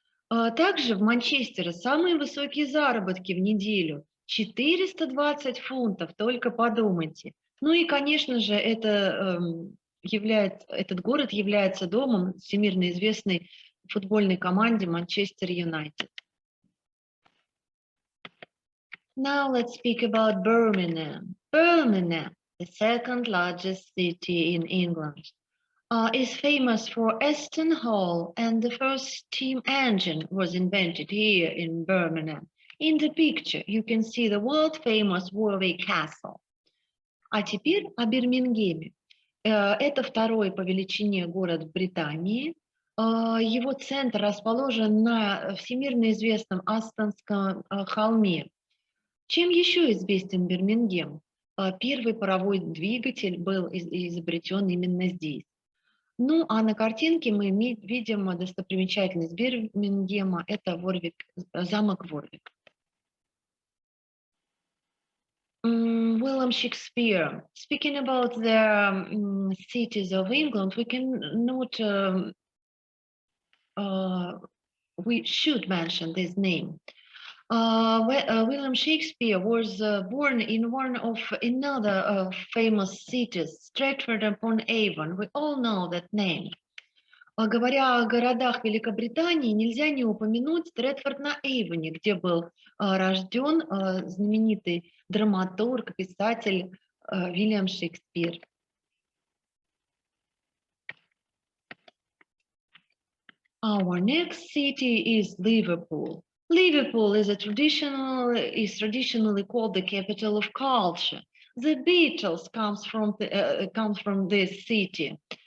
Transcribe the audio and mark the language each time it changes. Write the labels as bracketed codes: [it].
[ru] Также в Манчестере самые высокие заработки в неделю. 420 фунтов, только подумайте. Ну и, конечно же, этот город является домом всемирно известной футбольной команде Манчестер Юнайтед. [en] Now let's speak about Birmingham. Birmingham, the second largest city in England, is famous for Aston Hall, and the first steam engine was invented here in Birmingham. In the picture, you can see the world-famous Warwick Castle. [ru] А теперь о Бирмингеме. Это второй по величине город в Британии. Его центр расположен на всемирно известном Астонском холме. Чем еще известен Бирмингем? Первый паровой двигатель был изобретен именно здесь. Ну, а на картинке мы видим достопримечательность Бирмингема, это замок Ворвик. [en] William Shakespeare. Speaking about the cities of England, we can note, we should mention this name. William Shakespeare was born in one of another famous cities, Stratford-upon-Avon. We all know that name. [ru] Говоря о городах Великобритании, нельзя не упомянуть Стрэтфорд-на-Эйвоне, где был рожден знаменитый драматург, писатель Уильям Шекспир. [en] Our next city is Liverpool. Liverpool is traditionally called the capital of culture. The Beatles comes from this city.